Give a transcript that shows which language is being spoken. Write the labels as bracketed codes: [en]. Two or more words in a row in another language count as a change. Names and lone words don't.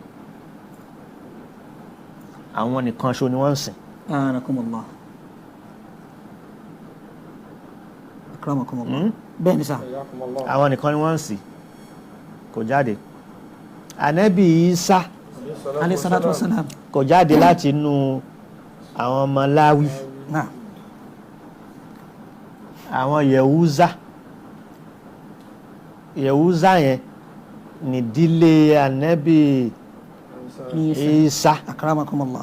[yo] Àwọn nìkan ṣo ni wọ́n ń sìn. [ar] أكرمكم الله أكرمكم الله [yo] bẹ́ẹ̀ ni sà Àwọn nìkan ni wọ́n ń sìn, kò jáde. Ànábì Ìsá [ar] عليه الصلاة والسلام [yo] kò jáde láti inú àwọn ọmọ Láwí. naam Àwọn Yẹ̀húzá yẹn nídìílé Ànábì Ìsá akramakumullah